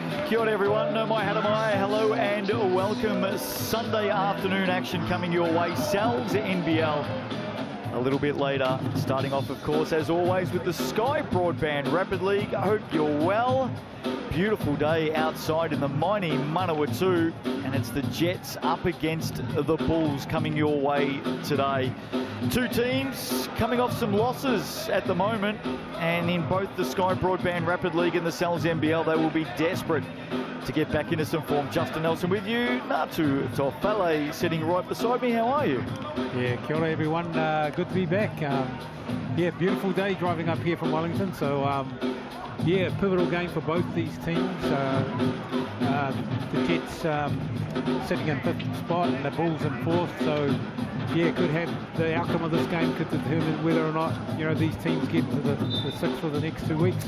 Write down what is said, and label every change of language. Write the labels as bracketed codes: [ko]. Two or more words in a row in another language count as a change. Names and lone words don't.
[mi] Kia ora everyone, mai hara mai, [en] hello and welcome. Sunday afternoon action coming your way, Sal's NBL. A little bit later, starting off of course as always with the Sky Broadband Rapid League. I hope you're well. Beautiful day outside in the mighty Manawatū, and it's the Jets up against the Bulls coming your way today. Two teams coming off some losses at the moment, and in both the Sky Broadband Rapid League and the Sal's NBL, they will be desperate to get back into some form. Justin Nelson with you, Natu Tofale sitting right beside me. How are you? Yeah, [mi] kia ora [en] everyone, good to be back. Yeah, beautiful day driving up here from Wellington, so yeah, pivotal game for both these teams. The Jets sitting in 5th spot and the Bulls in 4th, so yeah, could have the outcome of this game could determine whether or not, you know, these teams get to the 6th for the next 2 weeks.